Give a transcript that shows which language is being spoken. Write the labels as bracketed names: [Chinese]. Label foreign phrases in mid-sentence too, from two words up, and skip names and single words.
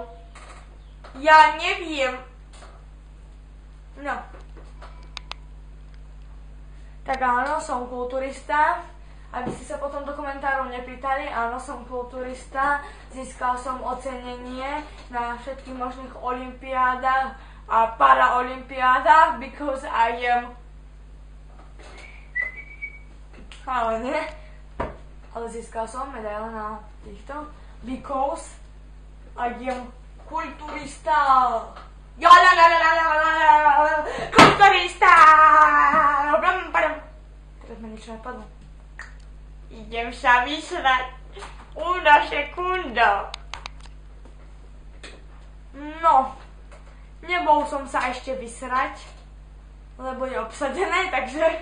[Slovak] Ja neviem. No. Tak áno, som kulturista. Aby ste sa potom do komentárov nepýtali, áno, som kulturista. Získal som ocenenie na všetkých možných olympiádach a paraolympiádach, [English] because I am... [Slovak] Ale nie. Ale získal som medaile na týchto, [English] because I am kulturista. [Slovak] Kulturista! Teraz ma niečo napadlo. Idem sa vysrať. Una sekunda. No, nebol som sa ešte vysrať, lebo je obsadené, takže...